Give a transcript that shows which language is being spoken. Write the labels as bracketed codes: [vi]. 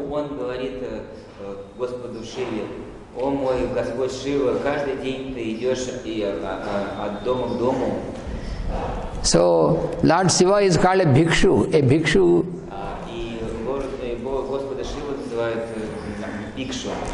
[ru] Он говорит Господу Шиве: «О мой Господь Шива, каждый день ты идешь от дома к дому». [en] So Lord Shiva is called a bhikshu. A bhikshu. [ru] И Господа Шиву называют бикшу.